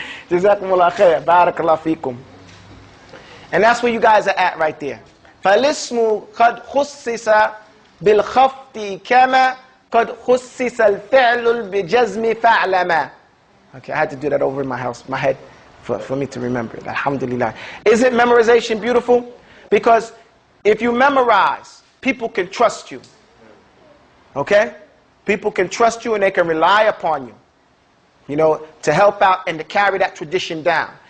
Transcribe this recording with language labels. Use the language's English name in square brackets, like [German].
[Arabic] جزاكم الله خير بارك الله فيكم. [English] And that's where you guys are at right there. [Arabic] فالاسم قد خصص بالخفض كما قد خصص الفعل بجزم فعلما. [English] Okay, I had to do that over in my head for me to remember it. Alhamdulillah. Isn't memorization beautiful? Because if you memorize, people can trust you. Okay? People can trust you and they can rely upon you, you know, to help out and to carry that tradition down.